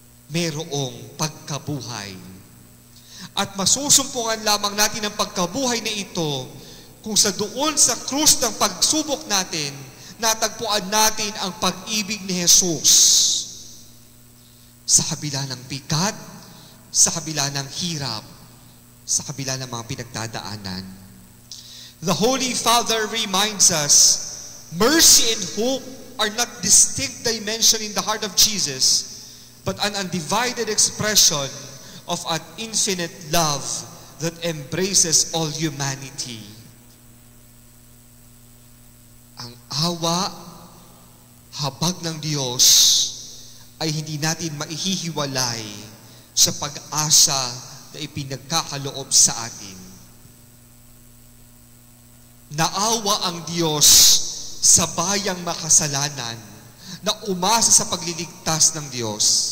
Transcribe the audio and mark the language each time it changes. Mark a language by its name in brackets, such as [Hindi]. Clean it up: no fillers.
[Filipino] Merong pagkabuhay. At masusumpungan lamang natin ang pagkabuhay na ito kung sa doon sa krus ng pagsubok natin, natagpuan natin ang pag-ibig ni Jesus. Sa kabila ng bigat, sa kabila ng hirap, sa kabila ng mga pinagdadaanan. [English] The Holy Father reminds us, mercy and hope are not distinct dimensions in the heart of Jesus, but an undivided expression of an infinite love that embraces all humanity. [Filipino] Ang awa, habag ng Diyos, ay hindi natin maihihiwalay sa pag-asa na ipinagkakaloob sa atin. Naawa ang Diyos sa bayang makasalanan na umasa sa pagliligtas ng Diyos.